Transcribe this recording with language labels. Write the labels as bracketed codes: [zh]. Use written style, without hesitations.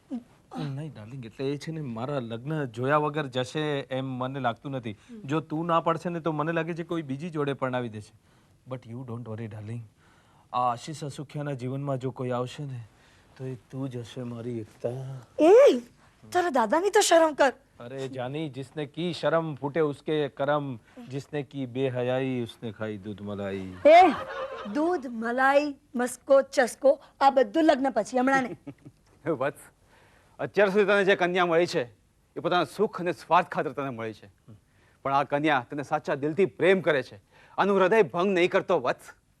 [gu] નહીં ડાર્લિંગ, એટલે એ છે ને મારા લગ્ન જોયા વગર જશે એમ મને લાગતું નથી. જો તું ના પડશે ને તો મને લાગે છે કોઈ બીજી જોડે પરણાવી દેશે. [en] but you don't worry darling, [gu] આ આશીષ અસુખિયાના જીવનમાં જો કોઈ આવશે ને તો એ તું જ હશે મારી એકતા. એ તારા દાદાની તો શરમ કર. [hi] अरे जानी, जिसने की शर्म फूटे उसके करम, जिसने की बेहयाई उसने खाई दूध मलाई. [gu] એ દૂધ, મલાઈ, મસ્કો, ચસ્કો આ બધું લગ્ન પછી, હમણાં નહીં. વત્સ, અત્યાર સુધી તને જે કન્યા મળી છે એ પોતાના સુખ અને સ્વાર્થ ખાતર તને મળી છે. પણ આ કન્યા તને સાચા દિલથી પ્રેમ કરે છે, આનું હૃદય ભંગ નહીં કરતો વત્સ.